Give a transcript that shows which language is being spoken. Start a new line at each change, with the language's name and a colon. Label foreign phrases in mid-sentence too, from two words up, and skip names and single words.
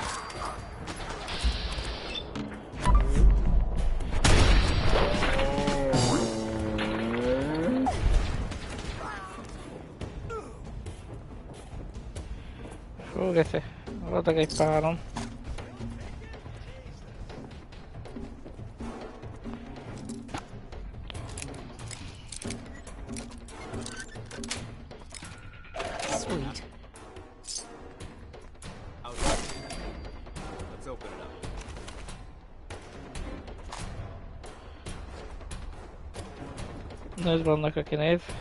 Hungarian: Geci, adok egy páron.
English: Sweet. Let's open it up.
Hungarian: Nézd, vannak, aki néz.